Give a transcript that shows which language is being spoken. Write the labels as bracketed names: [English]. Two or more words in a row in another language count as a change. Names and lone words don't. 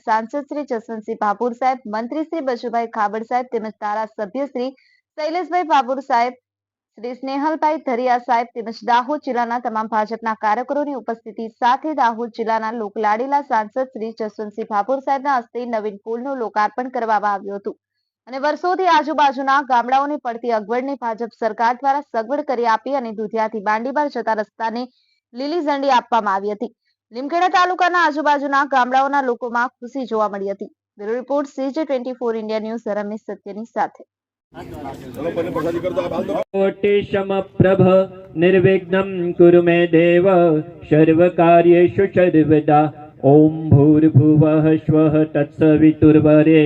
[Gujarati] સાંસદ શ્રી જસવંતસિંહ ભાભોર સાહેબ, મંત્રી શ્રી બચુભાઈ ખાબડ સાહેબ તેમજ ધારાસભ્ય શ્રી શૈલેષભાઈ ભાભોર સાહેબ, શ્રી સ્નેહલભાઈ ધરિયા સાહેબ તેમજ દાહોદ જિલ્લાના તમામ ભાજપના કાર્યકરોની ઉપસ્થિતિ સાથે દાહોદ જિલ્લાના લોકલાડીલા સાંસદ શ્રી જસવંતસિંહ ભાભોર સાહેબના હસ્તે નવીન પુલનું લોકાર્પણ કરવામાં આવ્યું હતું અને વર્ષોથી આજુબાજુના ગામડાઓને પડતી અગવડને ભાજપ સરકાર દ્વારા સગવડ કરી આપી અને દુધિયાથી બાંડીબાર જતા રસ્તાને લીલી ઝંડી આપવામાં આવી હતી। લીમખેડા તાલુકાના આજુબાજુના ગામડાઓના લોકોમાં ખુશી જોવા મળી હતી। બ્યુરો રિપોર્ટ CJ24 ઇન્ડિયા ન્યૂઝ રમેશ સત્યની સાથે। [Sanskrit] कोटिशमप्रभ निर्विघ्नं कुरु मे देव सर्वकार्येषु सर्वदा। ओम भूर्भुवः स्वः तत्सवितुर्वरेण्यं।